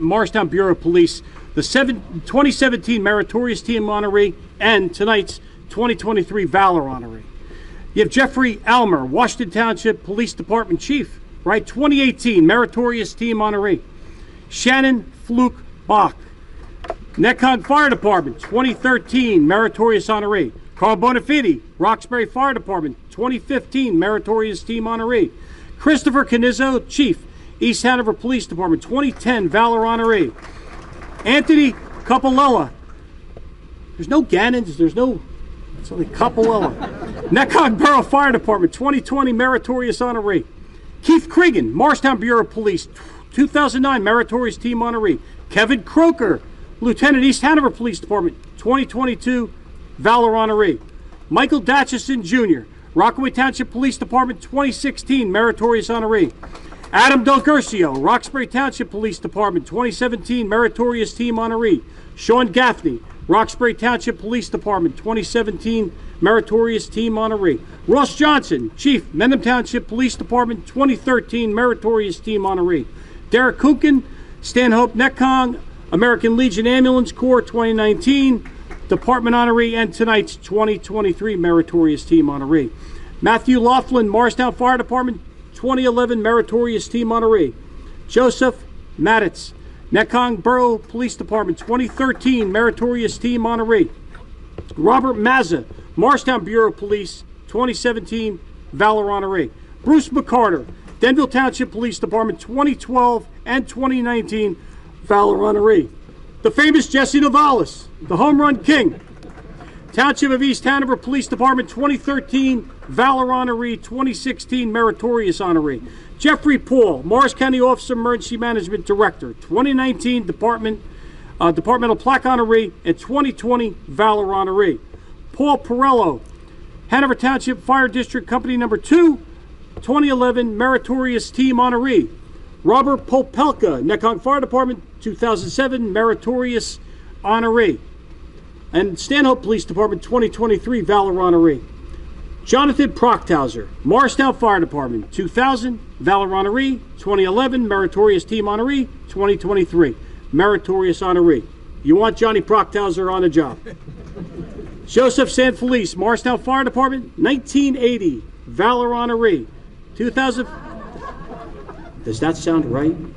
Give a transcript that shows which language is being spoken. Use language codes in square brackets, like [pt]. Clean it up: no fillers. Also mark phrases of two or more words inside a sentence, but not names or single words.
[en] Morristown Bureau of Police, the 2017 Meritorious Team honoree, and tonight's 2023 Valor honoree. You have Jeffrey Almer, Washington Township Police Department Chief, right? 2018 Meritorious Team honoree. Shannon Fluke Bach, Necog Fire Department, 2013 Meritorious honoree. Carl Bonafide, Roxbury Fire Department, 2015 Meritorious Team honoree. Christopher Canizzo, Chief, East Hanover Police Department, 2010 Valor honoree. Anthony Capolella. There's no Gannons, it's only Capolella. Necog Borough Fire Department, 2020 Meritorious honoree. Keith Cregan, Morristown Bureau of Police, 2009 Meritorious Team honoree. Kevin Croker, Lieutenant East Hanover Police Department, 2022 Valor honoree. Michael Datchison Jr., Rockaway Township Police Department, 2016 Meritorious honoree. Adam Del Gurcio, Roxbury Township Police Department, 2017 Meritorious Team honoree. Sean Gaffney, Roxbury Township Police Department, 2017 Meritorious Team honoree. Ross Johnson, Chief, Mendham Township Police Department, 2013 Meritorious Team honoree. Derek Kukin, Stanhope Necong, American Legion Ambulance Corps, 2019 Department honoree, and tonight's 2023 Meritorious Team honoree. Matthew Laughlin, Morristown Fire Department, 2011 Meritorious Team honoree. Joseph Maditz, Necong Borough Police Department, 2013 Meritorious Team honoree. Robert Mazza, Morristown Bureau of Police, 2017 Valor honoree. Bruce McCarter, Denville Township Police Department, 2012 and 2019 Valor honoree. The famous Jesse Novalis, the Home Run King, Township of East Hanover Police Department, 2013 Valor honoree, 2016 Meritorious honoree. Jeffrey Paul, Morris County Office of Emergency Management Director, 2019 Departmental Plaque honoree, and 2020 Valor honoree. Paul Perello, Hanover Township Fire District Company Number 2, 2011 Meritorious Team honoree. Robert Popelka, Necong Fire Department, 2007 Meritorious honoree. And Stanhope Police Department, 2023 Valor honoree. Jonathan Procthauser, Morristown Fire Department, 2000 Valor honoree, 2011 Meritorious Team honoree, 2023 Meritorious honoree. You want Johnny Procthauser on the job. Joseph Sanfelice, Morristown Fire Department, 1980, Valor Honoree. 2000. Does that sound right?